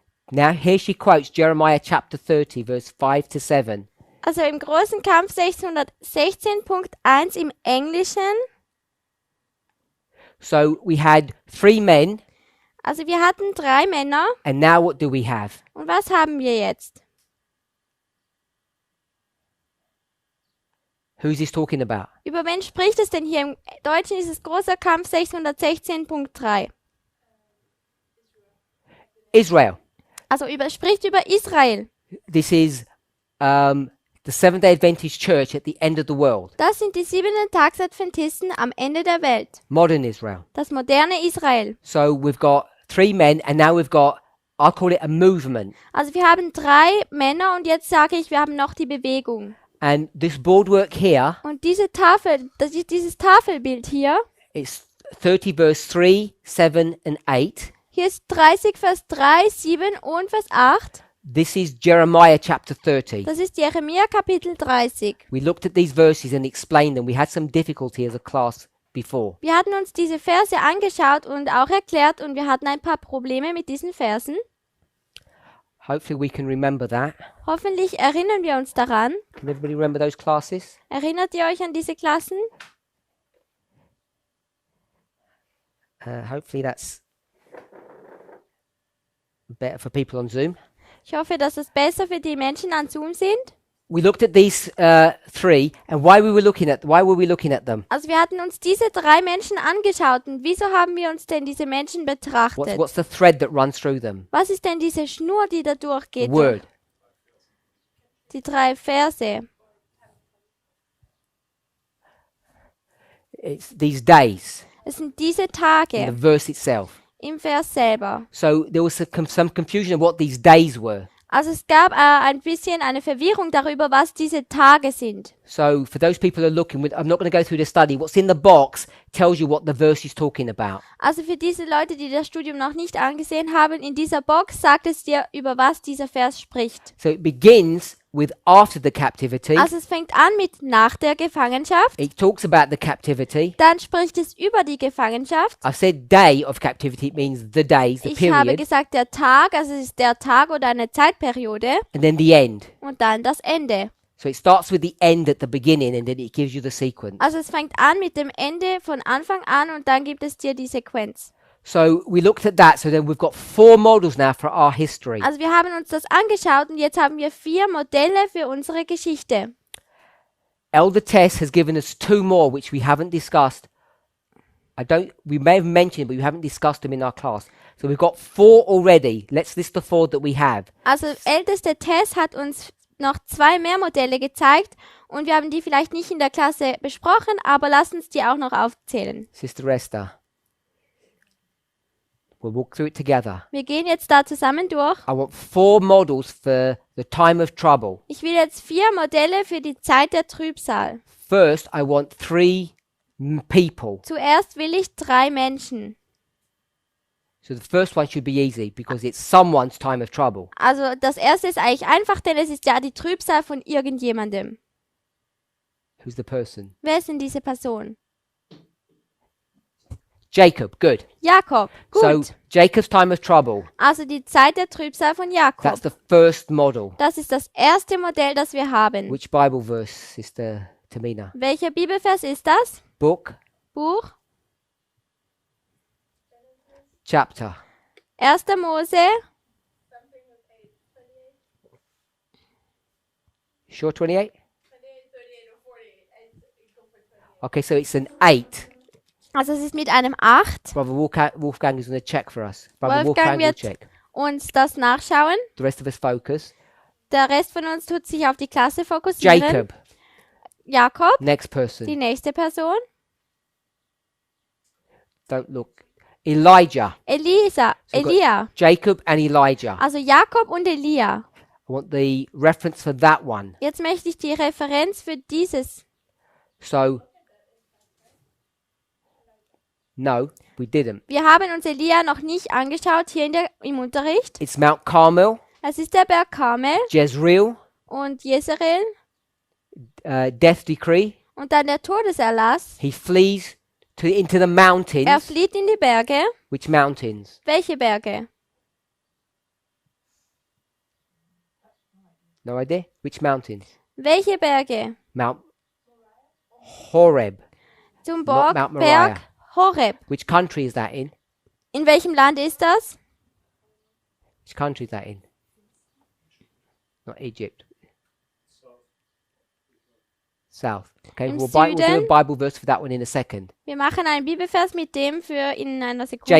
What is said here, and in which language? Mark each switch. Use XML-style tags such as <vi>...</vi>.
<en>Now here she quotes Jeremiah chapter 30, verse 5 to 7.</en> <de>Also im großen Kampf 616.1 im Englischen.</de> <en>So we had 3 men,</en> <de>Also wir hatten 3 Männer.</de> <en>and now what do we have?</en> <de>Und was haben wir jetzt?</de> <en>Who's this talking about?</en> <de>Über wen spricht es denn hier? Im Deutschen ist es großer Kampf 616.3.</de> <en>Israel.</en> <de>Also spricht über Israel.</de> <en>This is the Seventh-day Adventist Church at the end of the world.</en> <de>Das sind die 7-Tags-Adventisten am Ende der Welt.</de> <en>Modern Israel.</en> <de>Das moderne Israel.</de> <en>So we've got 3 men, and now we've got, I'll call it a movement.</en> <de>Also wir haben 3 Männer und jetzt sage ich, wir haben noch die Bewegung.</de> <en>And this boardwork here,</en> <de>Und diese Tafel, dieses Tafelbild hier,</de> <en>it's 30 verse 3, 7 and 8.</en> <de>hier ist 30 Vers 3, 7 und Vers 8.</de> <en>This is Jeremiah chapter 30.</en> <de>Das ist Jeremia Kapitel 30.</de> <en>We looked at these verses and explained them. We had some difficulty as a class before.</en> <de>Wir hatten uns diese Verse angeschaut und auch erklärt und wir hatten ein paar Probleme mit diesen Versen.</de> <en>Hopefully we can remember that.</en> <de>Hoffentlich erinnern wir uns daran.</de> <en>Can everybody remember those classes?</en> <de>Erinnert ihr euch an diese Klassen?</de> <en>Hopefully that's better for people on Zoom.</en> <de>Ich hoffe, dass es besser für die Menschen an Zoom sind.</de> <en>We looked at these 3 and why were we looking at them?</en> <de>Also wir hatten uns diese 3 Menschen angeschaut und wieso haben wir uns denn diese Menschen betrachtet?</de> <en>What's the thread that runs through them?</en> <de>Was ist denn diese Schnur, die da</de> <en>The</en> <de>durchgeht?</de> <en>word.</en> <de>Die 3 Verse.</de> <en>It's these days</en> <de>Es sind diese</de> <en>in</en> <de>Tage</de> <en>the verse itself.</en> <de>im Vers selber.</de> <en>So there was some confusion of what these days were.</en> <de>Also es gab ein bisschen eine Verwirrung darüber, was diese Tage sind.</de> <en>So for those people who are looking, I'm not going to go through the study. What's in the box tells you what the verse is talking about.</en> <de>Also für diese Leute, die das Studium noch nicht angesehen haben, in dieser Box sagt es dir, über was dieser Vers spricht.</de> <en>So it begins with after the captivity.</en> <de>Also es fängt an mit nach der Gefangenschaft,</de> <en>It talks about the captivity.</en> <de>dann spricht es über die Gefangenschaft.</de> <en>I've said day of captivity. It means the days, the</en> <de>Ich habe</de> <en>period,</en> <de>gesagt der Tag, also es ist der Tag oder eine Zeitperiode</de> <en>and then the end.</en> <de>und dann das Ende.</de> <en>So it starts with the end at the beginning, and then it gives you the sequence.</en> <de>Also es fängt an mit dem Ende von Anfang an und dann gibt es dir die Sequenz.</de> <en>So we looked at that. So then we've got 4 models now for our history.</en> <de>Also wir haben uns das angeschaut und jetzt haben wir 4 Modelle für unsere Geschichte.</de> <en>Elder Tess has given us 2 more, which we haven't discussed. We may have mentioned, but we haven't discussed them in our class. So we've got 4 already. Let's list the 4 that we have.</en> <de>Also älteste Tess hat uns noch 2 mehr Modelle gezeigt und wir haben die vielleicht nicht in der Klasse besprochen, aber lass uns die auch noch aufzählen.</de> <en>Sister Esther. We'll walk through it together.</en> <de>Wir gehen jetzt da zusammen durch.</de> <en>I want 4 models for the time of trouble.</en> <de>Ich will jetzt 4 Modelle für die Zeit der Trübsal.</de> <en>First, I want 3 people.</en> <de>Zuerst will ich 3 Menschen.</de> <en>So the first one should be easy because it's someone's time of trouble.</en> <de>Also das erste ist eigentlich einfach, denn es ist ja die Trübsal von irgendjemandem.</de> <en>Who's the person?</en> <de>Wer ist denn diese Person?</de> <en>Jacob. Good.</en> <de>Jakob.</de> <en>So</en> <de>Gut.</de> <en>Jacob's time of trouble.</en> <de>Also die Zeit der Trübsal von Jakob.</de> <en>That's the first model.</en> <de>Das ist das erste Modell, das wir haben.</de> <en>Which Bible verse, Sister Tamina?</en> <de>Welcher Bibelvers ist das?</de> <en>Book,</en> <de>Buch</de> <en>chapter.</en> <de>1. Mose.</de> <en>Sure, 28? Okay, so it's an 8.</en> <de>Also es ist mit einem 8.</de> <en>Brother Wolfgang is going to check for us. Brother Wolfgang Wolfgang will</en> <de>wird</de> <en>check.</en> <de>uns das nachschauen.</de> <en>The rest of us focus.</en> <de>Der Rest von uns tut sich auf die Klasse fokussieren.</de> <en>Jacob,</en> <de>Jakob,</de> <en>next</en> <de>die</de> <en>person.</en> <de>nächste Person.</de> <en>Don't look. Elijah.</en> <de>Elia.</de> <en>Jacob and Elijah.</en> <de>Also Jakob und Elia.</de> <en>I want the reference for that one.</en> <de>Jetzt möchte ich die Referenz für dieses.</de> <en>So, no, we didn't.</en> <de>Wir haben uns Elia noch nicht angeschaut hier im Unterricht.</de> <en>It's Mount Carmel,</en> <de>Es ist der Berg Karmel</de> <en>Jezreel,</en> <de>und Jezreel</de> <en>death decree.</en> <de>und dann der Todeserlass.</de> <en>He flees into the</en> <de>Er</de> <en>mountains.</en> <de>flieht in die Berge.</de> <en>Which mountains?</en> <de>Welche Berge?</de> <en>No idea. Which mountains?</en> <de>Welche Berge?</de> <en>Mount Horeb.</en> <de>Zum</de> <en>Mount Moriah.</en> <de>Berg Horeb.</de> <en>Which country is that in?</en> <de>In welchem Land ist das?</de> <en>Which country is that in? Not Egypt. South. Okay,</en> <de>Im</de> <en>we'll do a</en> <de>Süden.</de> <en>Bible verse for that one in a second.</en> <de>Wir machen einen Bibelvers mit dem für in einer Sekunde.</de>